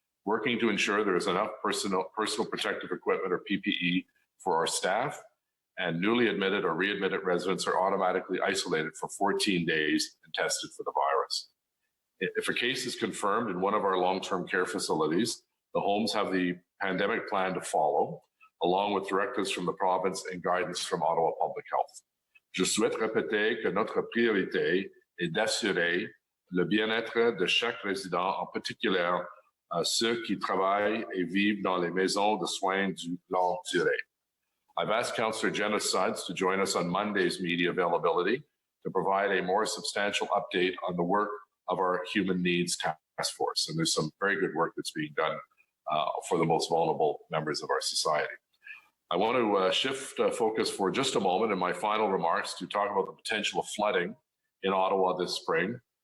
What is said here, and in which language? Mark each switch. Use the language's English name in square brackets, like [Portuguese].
[English] Working to ensure there is enough personal protective equipment or PPE for our staff, and newly admitted or readmitted residents are automatically isolated for 14 days and tested for the virus. If a case is confirmed in one of our long-term care facilities, the homes have the pandemic plan to follow, along with directives from the province and guidance from Ottawa Public Health. [French] Je souhaite répéter que notre priorité est d'assurer le bien-être de chaque résident, en particulier ceux qui travaillent et vivent dans les maisons de soins de longue durée. [English] I've asked Councillor Jenna Sudds to join us on Monday's media availability to provide a more substantial update on the work of our Human Needs Task Force. And there's some very good work that's being done for the most vulnerable members of our society. I want to shift focus for just a moment in my final remarks to talk about the potential of flooding in Ottawa this spring.